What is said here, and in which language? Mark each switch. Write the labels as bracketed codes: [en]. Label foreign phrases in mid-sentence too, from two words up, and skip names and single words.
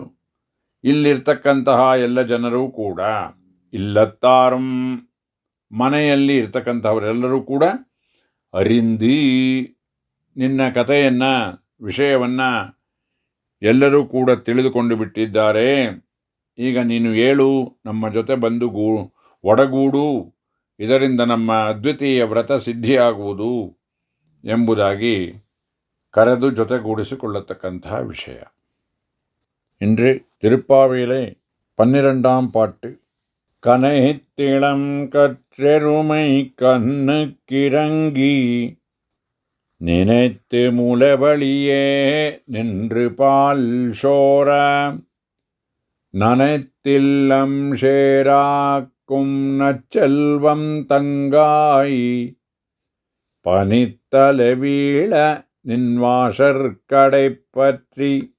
[kn] ಇಲ್ಲಿರ್ತಕ್ಕಂತಹ ಎಲ್ಲ ಜನರೂ ಕೂಡ, ಇಲ್ಲತ್ತಾರಂ ಮನೆಯಲ್ಲಿ ಇರ್ತಕ್ಕಂಥವರೆಲ್ಲರೂ ಕೂಡ, ಅರಿಂದಿ ನಿನ್ನ ಕಥೆಯನ್ನು ವಿಷಯವನ್ನು ಎಲ್ಲರೂ ಕೂಡ ತಿಳಿದುಕೊಂಡು ಬಿಟ್ಟಿದ್ದಾರೆ. ಈಗ ನೀನು ಏಳು, ನಮ್ಮ ಜೊತೆ ಬಂದು ಒಡಗೂಡು, ಇದರಿಂದ ನಮ್ಮ ಅದ್ವಿತೀಯ ವ್ರತ ಸಿದ್ಧಿಯಾಗುವುದು ಎಂಬುದಾಗಿ ಕರೆದು ಜೊತೆಗೂಡಿಸಿಕೊಳ್ಳತಕ್ಕಂತಹ ವಿಷಯ. [ta] இன்று திருப்பாவையிலே 12ஆம் பாட்டு. கனைத்திளம் கற்றெருமை கண்ணுக்கிறங்கி நினைத்து முலவழியே நின்று பால் சோர நனைத்தில்லம் சேராக்கும் நச்செல்வம் தங்காய் பனித்தலவீழ நின்வாசற்கடை பற்றி